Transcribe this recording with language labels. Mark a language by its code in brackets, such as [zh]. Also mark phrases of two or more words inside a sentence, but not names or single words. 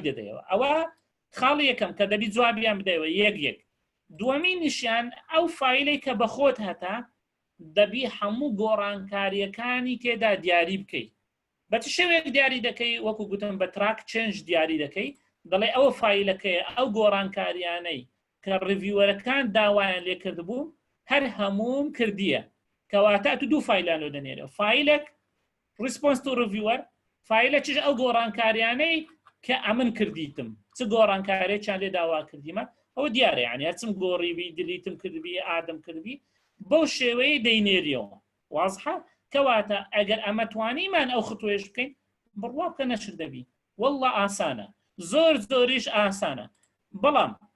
[ckb] دەدەوە ئەوە خاڵی یەکەم کە دەبی جوابیان بدەوە یەک دووەمی نیشیان ئەو فایلەی کە بە خۆت هەتا دەبی هەموو گۆڕانکاریەکانی تێدا دیاری بکەیت بە چ شێوەیەک دیاری دەکەی وەکو گوتم بە تراک چێنج دیاری دەکەی دەڵێ ئەوە فایلەکەی ئەو گۆڕانکاریانەی کە ڕڤیوەرەکان داوایان لێ کردبوو هەر هەموم کردیە کەواتە تو دوو فایلان لۆ دەنێرەوە فایلێک [en] response to reviewer [ckb] فایلە چش ئەو گۆڕانکاریانەی کە ئەمن کردیتم چ گۆڕانکارێکیان لێ داوا کردیمە ئەوە دیارە یعنی هەرچم گۆڕیبی دلیتم کردبی ئادەم کردبی بەو شێوەیە دەینێریەوە وازحە کەواتە ئەگەر ئەمە توانیمان ئەو خطوێش بکەین بڕوا بکە نەشر دەبی وەڵڵا ئاسانە زۆریش ئاسانە بەڵام